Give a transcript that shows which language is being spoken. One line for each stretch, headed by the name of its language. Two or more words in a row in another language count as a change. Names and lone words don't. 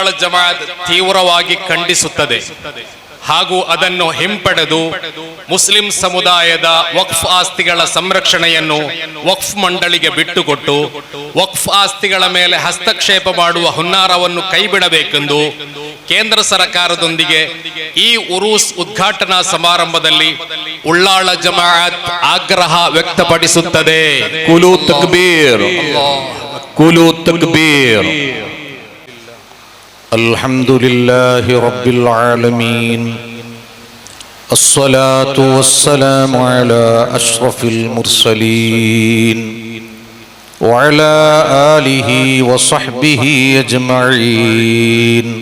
Kannada: ಜಮಾತ್ ತೀವ್ರವಾಗಿ ಖಂಡಿಸುತ್ತದೆ ಹಾಗೂ ಅದನ್ನು ಹಿಂಪಡೆದು ಮುಸ್ಲಿಂ ಸಮುದಾಯದ ವಕ್ಫ್ ಆಸ್ತಿಗಳ ಸಂರಕ್ಷಣೆಯನ್ನು ವಕ್ಫ್ ಮಂಡಳಿಗೆ ಬಿಟ್ಟುಕೊಟ್ಟು ವಕ್ಫ್ ಆಸ್ತಿಗಳ ಮೇಲೆ ಹಸ್ತಕ್ಷೇಪ ಮಾಡುವ ಹುನ್ನಾರವನ್ನು ಕೈಬಿಡಬೇಕೆಂದು ಕೇಂದ್ರ ಸರ್ಕಾರದೊಂದಿಗೆ ಈ ಉರೂಸ್ ಉದ್ಘಾಟನಾ ಸಮಾರಂಭದಲ್ಲಿ ಉಳ್ಳಾಳ ಜಮಾಅತ್ ಆಗ್ರಹ ವ್ಯಕ್ತಪಡಿಸುತ್ತದೆ.
Arabic: قولوا تكبير، قولوا تكبير. الحمد لله رب العالمين الصلاة والسلام على أشرف المرسلين وعلى آله وصحبه أجمعين.